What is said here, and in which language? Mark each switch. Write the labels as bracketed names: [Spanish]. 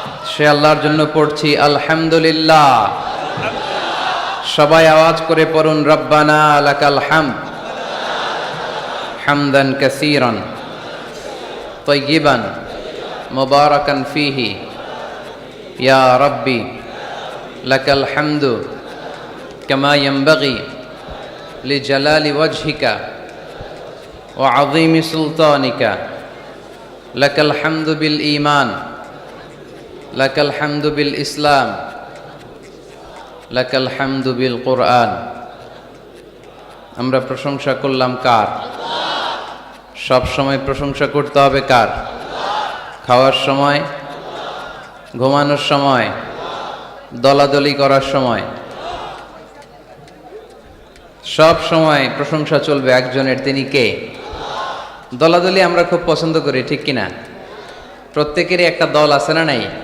[Bangla] সে আল্লাহর জন্য পড়ছি আলহামদুলিল্লাহ। সবাই আওয়াজ করে পড়ুন রব্বানা লাকাল হামদ হামদান কাসীরান তাইয়িবান মুবারাকান ফীহি ইয়া রাব্বি লাকাল হামদু কামা ইয়ানবাগি লিজালালি ওয়াজহিকা [Arabic] وعظيم سلطانك لك الحمد بالإيمان لك الحمد بالإسلام لك الحمد بالقرآن আমরা প্রশংসা করলাম কার? [Bangla] সব সময় প্রশংসা করতে হবে কার? খাওয়ার সময়, ঘুমানোর সময়, দলাদলি করার সময়, সব সময় প্রশংসা চলবে একজনের। তিনি কে? দলাদলি আমরা খুব পছন্দ করি, ঠিক কিনা? প্রত্যেকেরই একটা দল আছে না নাই?